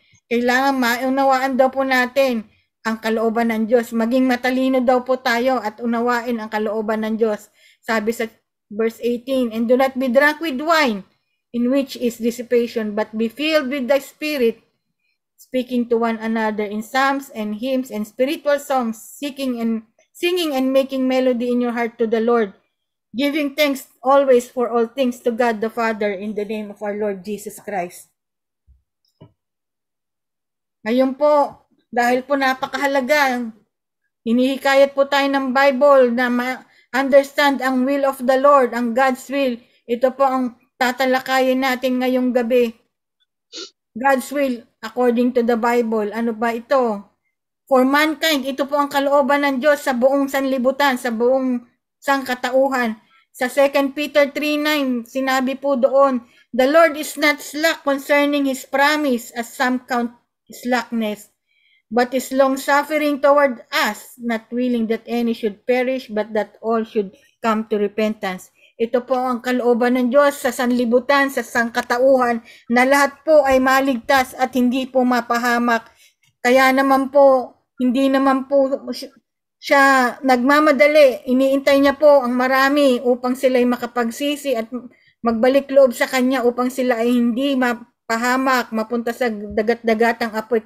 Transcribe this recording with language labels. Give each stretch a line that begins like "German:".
Filipino: Kailangan maunawaan daw po natin ang kalooban ng Diyos. Maging matalino daw po tayo at unawain ang kalooban ng Diyos. Sabi sa verse 18,
English: And do not be drunk with wine, in which is dissipation, but be filled with the Spirit, speaking to one another in psalms and hymns and spiritual songs, singing and making melody in your heart to the Lord, giving thanks always for all things to God the Father in the name of our Lord Jesus Christ.
Filipino: Ngayon po, dahil po napakahalaga, hinihikayat po tayo ng Bible na ma-understand ang
English: will of the Lord,
Filipino: ang
English: God's will.
Filipino: Ito po ang tatalakayin natin ngayong gabi.
English: God's will according to the Bible.
Filipino: Ano ba ito?
English: For mankind,
Filipino: ito po ang kalooban ng Diyos sa buong sanlibutan, sa buong sangkatauhan. Sa 2 Peter 3:9, sinabi po doon,
English: The Lord is not slack concerning His promise, as some count slackness, but is long-suffering toward us, not willing that any should perish, but that all should come to repentance.
Filipino: Ito po ang kalooban ng Diyos sa sanlibutan, sa sangkatauhan, na lahat po ay maligtas at hindi po mapahamak. Kaya naman po, hindi naman po siya nagmamadali. Iniintay niya po ang marami upang sila'y makapagsisi at magbalik loob sa Kanya upang sila ay hindi mapahamak, mapunta sa dagat-dagatang apoy.